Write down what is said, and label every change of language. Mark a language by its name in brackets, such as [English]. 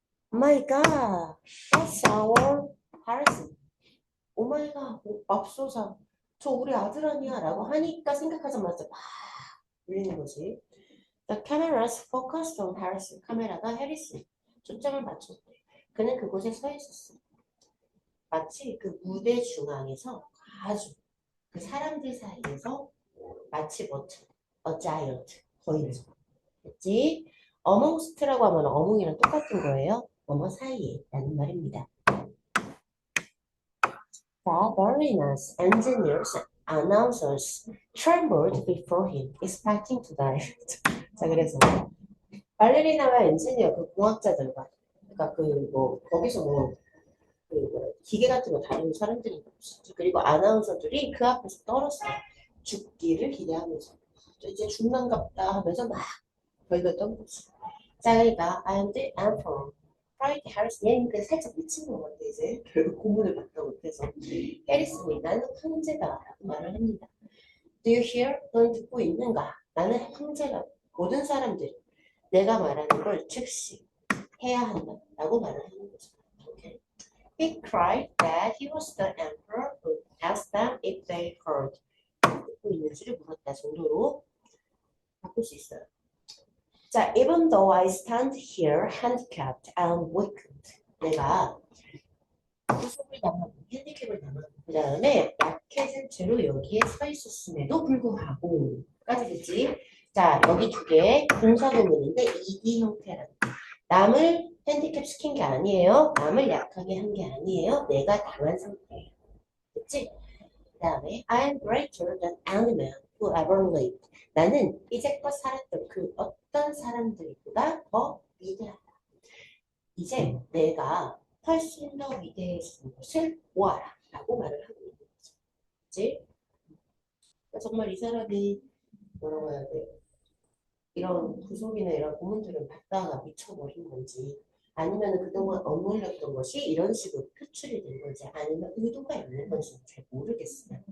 [English] Oh my God, that's our Harrison. Oh my God, [Korean] 맙소사. 저 우리 아들 아니야? 라고 하니까 생각하자마자 막 울리는 거지. [English] The cameras focused on Harrison. [Korean] 카메라가 해리슨. 초점을 맞췄대. 그는 그곳에 서 있었어. 마치 그 무대 중앙에서 아주 그 사람들 사이에서 마치 [English] a giant. [Korean] 거인처럼. 그치? amongst라고 하면 어몽이랑 똑같은 거예요. 뭐뭐 사이에 라는 말입니다. [English] The ballerinas, engineers, announcers trembled before him, expecting to die. [Korean] 자, 그래서 발레리나와 엔지니어 그 공학자들과 그러니까 그 뭐 거기서 뭐 기계 같은 거 다루는 사람들이 있었지. 그리고 아나운서들이 그 앞에서 떨었어. 죽기를 기대하면서 이제 죽는갑다 하면서 막 벌렸던 거지. 자, 그러니까 [English] I am the emperor. [Korean] 프라이드 해리스 얘는 그 살짝 미친 것 같아 이제 결국 고문을 받다 못해서 해리스는 나는 황제다라고 말을 합니다. [English] Do you hear? [Korean] 넌 듣고 있는가? 나는 황제라. 모든 사람들이 내가 말하는 걸 즉시 해야 한다라고 말을 하는 거죠. [English] Okay. He cried that he was the emperor who asked them if they heard. [Korean] 듣고 있는지를 물었다 정도로 바꿀 수 있어요. [English] 자, even though I stand here handicapped and weakened. [Korean] 내가 구속을 당하고 핸디캡을 당하고 그 다음에 약해진 채로 여기에 서 있었음에도 불구하고 까지 됐지? 자, 여기 두 개 동사구문인데 ed 형태라는 남을 핸디캡 시킨 게 아니에요. 남을 약하게 한 게 아니에요. 내가 당한 상태예요. 됐지? 그 다음에 [English] I am greater than any man who ever lived. [Korean] 나는 이제껏 살았던 그 어떤 사람들보다 더 위대하다. 이제 내가 훨씬 더 위대해진 것을 보아라 라고 말을 하고 있는 거죠. 그치? 정말 이 사람이 뭐라고 해야 돼? 이런 구속이나 이런 고문들을 받다가 미쳐버린 건지 아니면 그동안 억눌렸던 것이 이런 식으로 표출이 된 건지 아니면 의도가 있는 건지 잘 모르겠어요.